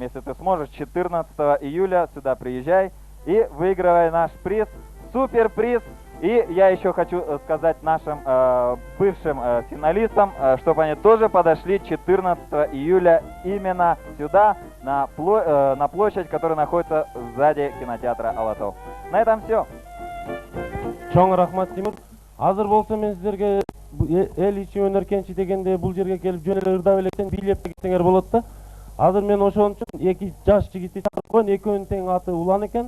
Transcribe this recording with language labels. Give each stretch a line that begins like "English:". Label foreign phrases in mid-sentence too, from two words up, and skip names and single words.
Russian: Если ты сможешь, 14 июля сюда приезжай и выигрывай наш приз, суперприз. И я еще хочу сказать нашим бывшим финалистам, чтобы они тоже подошли 14 июля именно сюда, на площадь, которая находится сзади кинотеатра Алатау. На этом все.
Kyrgyz: Чоң рахмат, Тимур. Азыр болсо мен сиздерге эл ичи өнөр кенчи дегенде бул жерге келип жөн эле ырдап электен бийлеп кетсеңер болот да. Азыр мен ошон үчүн эки жаш жигитти чакырып койгон, экөөнүн тең аты Улан экен.